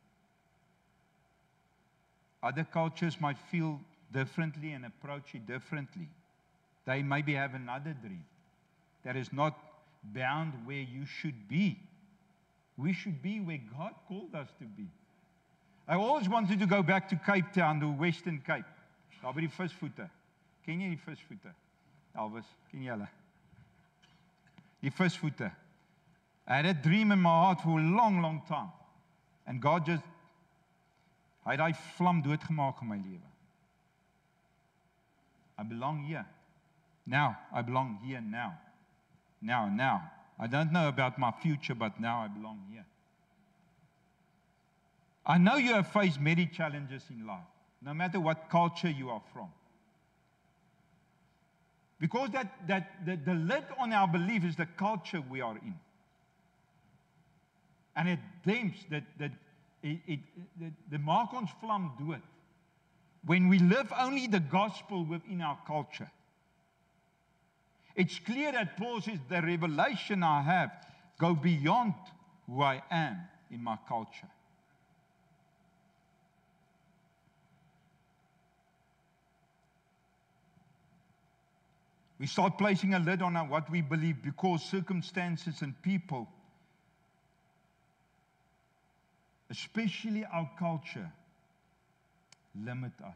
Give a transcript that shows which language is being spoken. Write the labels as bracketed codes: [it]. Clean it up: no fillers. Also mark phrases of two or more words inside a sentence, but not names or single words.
[en] Other cultures might feel differently and approach it differently. They maybe have another dream that is not bound where you should be We should be where God called us to be. I always wanted to go back to Cape Town, the Western Cape. [af] Daar by die visvoete. Ken jy die visvoete? Elvis, ken jy hulle? Die visvoete. [en] I had a dream in my heart for a long, long time. And God just, [af] hy het daai vlam doodgemaak in my lewe. [en] I belong here. Now, I belong here now. Now. I don't know about my future, but now I belong here. I know you have faced many challenges in life, no matter what culture you are from. Because the lid on our belief is the culture we are in. And it damps, the [af] maak ons vlam dood. [en] When we live only the gospel within our culture. It's clear that Paul says the revelation I have go beyond who I am in my culture. We start placing a lid on what we believe because circumstances and people, especially our culture, limit us.